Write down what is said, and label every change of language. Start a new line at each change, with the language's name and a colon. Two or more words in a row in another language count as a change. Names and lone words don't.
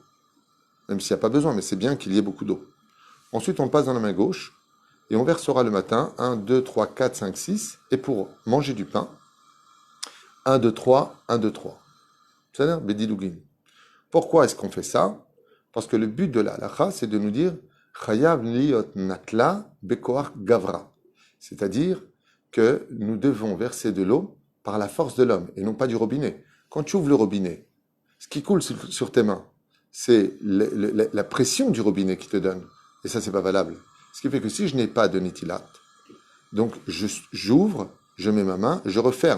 French: Même s'il n'y a pas besoin, mais c'est bien qu'il y ait beaucoup d'eau. Ensuite, on le passe dans la main gauche, et on versera le matin 1, 2, 3, 4, 5, 6, et pour manger du pain, 1, 2, 3, 1, 2, 3. C'est-à-dire Bedidougin. Pourquoi est-ce qu'on fait ça? Parce que le but de la halakha, c'est de nous dire
Hebrew: חייב להיות נטלה בכח גברא.
French: C'est-à-dire que nous devons verser de l'eau par la force de l'homme, et non pas du robinet. Quand tu ouvres le robinet, ce qui coule sur tes mains, c'est la pression du robinet qui te donne. Et ça, c'est pas valable. Ce qui fait que si je n'ai pas de netilat, donc j'ouvre, je mets ma main, je referme.